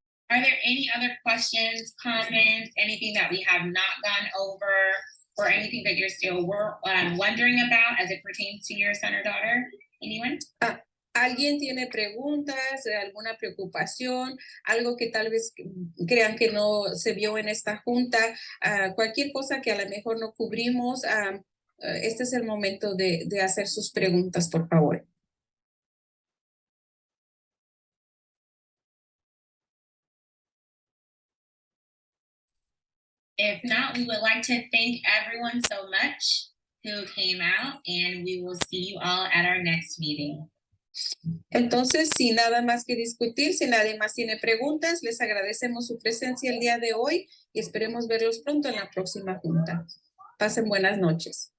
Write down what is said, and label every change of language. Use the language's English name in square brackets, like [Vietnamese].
[English] Are there any other questions, comments, anything that we have not gone over, or anything that you're still wondering about as it pertains to your son or daughter? Anyone? [Spanish] ¿Alguien tiene preguntas, alguna preocupación, algo que tal vez crean que no se vio en esta junta? Cualquier cosa que a lo mejor no cubrimos, este es el momento de hacer sus preguntas, por favor. [English] If not, we would like to thank everyone so much who came out, and we will see you all at our next meeting. [Spanish] Entonces, sin nada más que discutir, si nadie más tiene preguntas, les agradecemos su presencia el día de hoy y esperemos verlos pronto en la próxima junta. Pasen buenas noches.